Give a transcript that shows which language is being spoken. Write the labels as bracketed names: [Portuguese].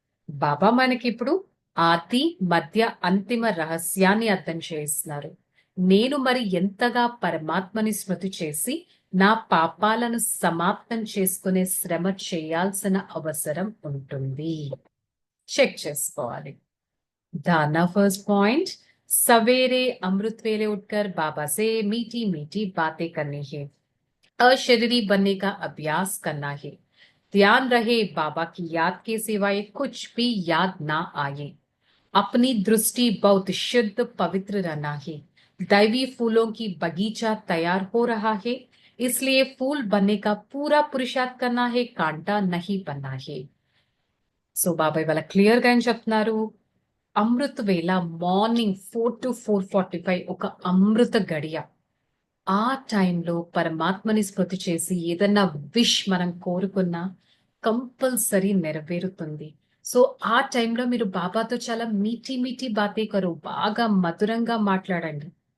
[Telugu] బాబా మనకి ఇప్పుడు ఆది మధ్య అంతిమ రహస్యాన్ని అర్థం చేస్తున్నారు. నేను మరి ఎంతగా పరమాత్మని స్మృతి చేసి నా పాపాలను సమాప్తం చేసుకునే శ్రమ చేయాల్సిన అవసరం ఉంటుంది. చెక్ చేసుకోవాలి. [Hindi] दाना फर्स्ट पॉइंट, सवेरे अमृत वेले उठकर बाबा से मीठी मीठी बातें करनी है, अशरीरी बनने का अभ्यास करना है. ध्यान रहे बाबा की याद के सिवाय कुछ भी याद ना आए. अपनी दृष्टि बहुत शुद्ध पवित्र रहना है. दैवी फूलों की बगीचा तैयार हो रहा है, इसलिए फूल बनने का पूरा पुरुषार्थ करना है, कांटा नहीं बनना है. [Telugu] సో బాబాయ్ వాళ్ళ క్లియర్ గా ఏం చెప్తున్నారు? అమృత వేళ మార్నింగ్ 4 to 4:45 ఒక అమృత గడియ. ఆ టైంలో పరమాత్మని స్మృతి చేసి ఏదన్నా విష్ మనం కోరుకున్నా కంపల్సరీ నెరవేరుతుంది. సో ఆ టైంలో మీరు బాబాతో చాలా [Hindi] మీఠీ మీఠీ బాతే కరు, [Telugu] బాగా మధురంగా మాట్లాడండి.